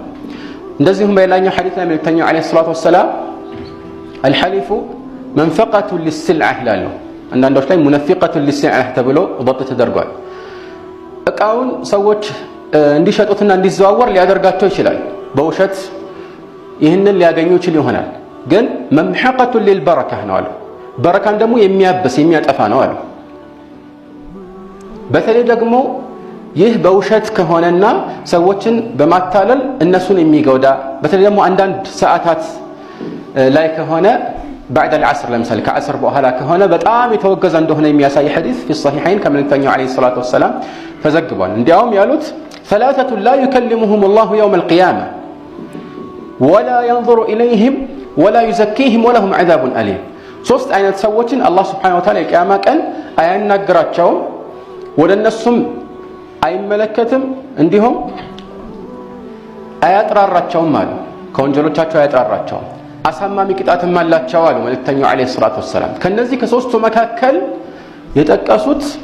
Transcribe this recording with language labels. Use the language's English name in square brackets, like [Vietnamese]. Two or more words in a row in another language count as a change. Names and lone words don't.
[Amharic] እንደዚሁም በሌላኛው ሐዲስ ላይ መልእክተኛው [Arabic] عليه الصلاة والسلام الحلف منفقة للسلعة [Amharic] ይላሉ። አንዳንዶች ላይ [Arabic] منفقة للسلعة [Amharic] ተብሎ ضبط ተደርጓል። እቃውን ሰዎች እንዲሸጡትና እንዲዘዋወር ሊያደርጋቸው ይችላል። በውሸት ይህንን ሊያገኙ ይችል ይሆናል። ግን [Arabic] ممحقة للبركة [Amharic] ነው አሉ። በረካን ደግሞ የሚያብስ የሚያጠፋ ነው አሉ። በተለይ ደግሞ ይህ በውሸት ከሆነና ሰዎችን በማታለል እነሱን የሚጎዳ በተለይ ደግሞ አንዳንድ ሰዓታት ላይ ከሆነ [Arabic] بعد العصر [Amharic] ለምሳሌ ከዓስር በኋላ ከሆነ በጣም የተወገዘ እንደሆነ የሚያሳይ ሐዲስ [Arabic] في الصحيحين [Amharic] ከመልእክተኛው [Arabic] عليه الصلاة والسلام [Amharic] ተዘግቧል። እንዲያውም ያሉት [Arabic] ثلاثة لا يكلمهم الله يوم القيامة ولا ينظر إليهم ولا يزكيهم ولهم عذاب أليم። [Amharic] ሶስት አይነት ሰዎችን አላህ [Arabic] سبحانه وتعالى [Amharic] የቂያማ ቀን አያናግራቸውም፣ ወደ እነሱም አይመለከትም፣ እንዲሁም አያጥራራቸውም አሉ። ከወንጀሎቻቸው አያጥራራቸውም፣ አሳማሚ ቅጣትም አላቸው አሉ መልእክተኛው [Arabic] عليه الصلاة والسلام። [Amharic] ከነዚህ ከሶስቱ መካከል የጠቀሱት